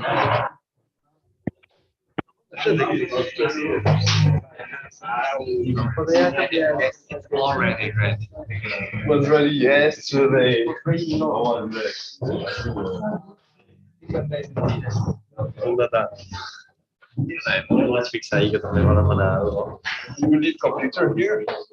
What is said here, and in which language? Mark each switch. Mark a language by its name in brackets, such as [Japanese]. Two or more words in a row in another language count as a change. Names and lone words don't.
[English] Already ready. was ready yesterday. Let's fix [Spanish] ahí [Catalan] que també va demanar. [English] You need computer here.